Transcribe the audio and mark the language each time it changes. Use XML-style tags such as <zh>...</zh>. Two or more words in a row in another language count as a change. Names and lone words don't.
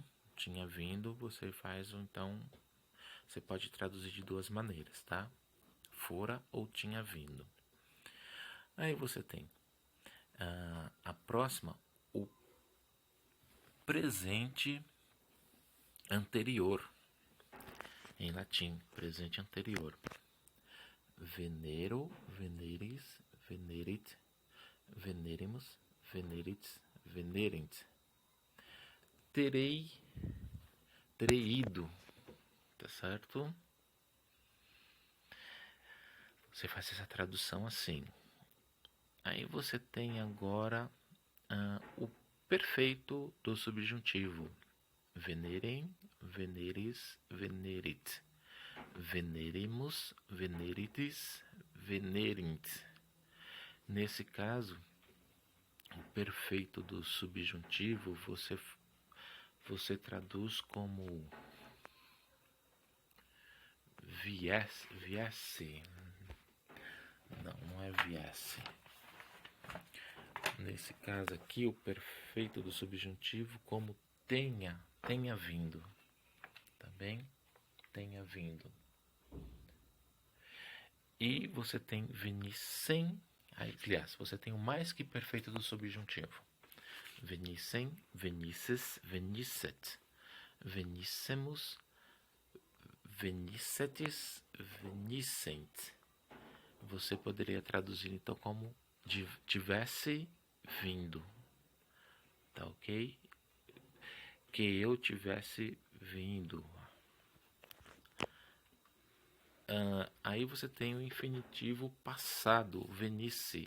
<pt>Tinha vindo, você faz, então, você pode traduzir de duas maneiras, tá? Fora ou tinha vindo. Aí você tem a próxima, o presente anterior, em latim, presente anterior.</pt> <la>Venero, veneris, venerit, venerimus, venerites, venerent.</la> <pt>Terei ido, tá certo? Você faz essa tradução assim. Aí você tem agora o perfeito do subjuntivo.</pt> <la>Venerem, veneris, venerit. Venerimus, veneritis, venerint.</la> <pt>Nesse caso, o perfeito do subjuntivo você traduz como viesse. Não é viesse. Nesse caso aqui, o perfeito do subjuntivo como tenha vindo. Tá bem? Tenha vindo. E você tem venissem. Aliás, você tem o mais que perfeito do subjuntivo.</pt> <la>Venissem, venisses, venisset. Venissemus, venissetis, venissent.</la> <pt>Você poderia traduzir então como tivesse vindo. Tá ok? Que eu tivesse vindo. Aí você tem o infinitivo passado, venisse.</pt>